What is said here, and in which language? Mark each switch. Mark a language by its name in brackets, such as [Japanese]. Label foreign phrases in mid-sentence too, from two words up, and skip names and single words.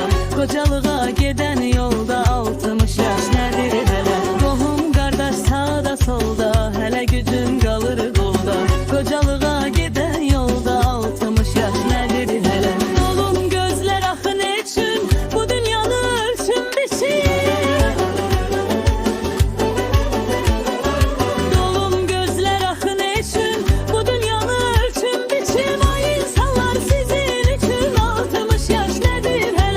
[Azerbaijani] Qocalığa gedən yolda 60 yaş nədir hələ. Qohum qardaş sağda solda, hələ gücün qalır qolda. Qocalığa gedən yolda 60 yaş nədir hələ. Dolun gözlər axın için bu dünyanı ölçün biçin. [Turkish] Dolun gözler akın için bu dünyanı ölçün biçim. Ay insanlar sizin için 60 yaş nedir hele.